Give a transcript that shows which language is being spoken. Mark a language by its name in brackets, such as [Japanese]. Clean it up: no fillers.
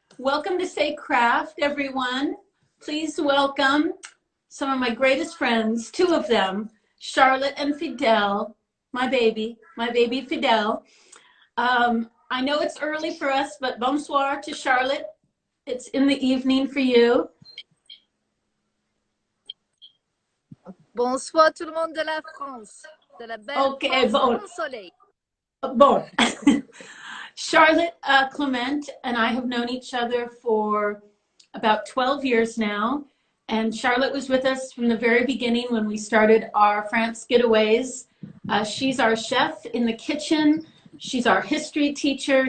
[English] Welcome to Say Craft, everyone. Please welcome some of my greatest friends, two of them, Charlotte and Fidel, my baby Fidel. I know it's early for us, but bonsoir to Charlotte. It's in the evening for you. [French] Bonsoir tout le monde de la France, de la belle France au soleil. Bon. [English] Charlotte Clement and I have known each other for about 12 years now. And Charlotte was with us from the very beginning when we started our France Getaways. She's our chef in the kitchen. She's our history teacher.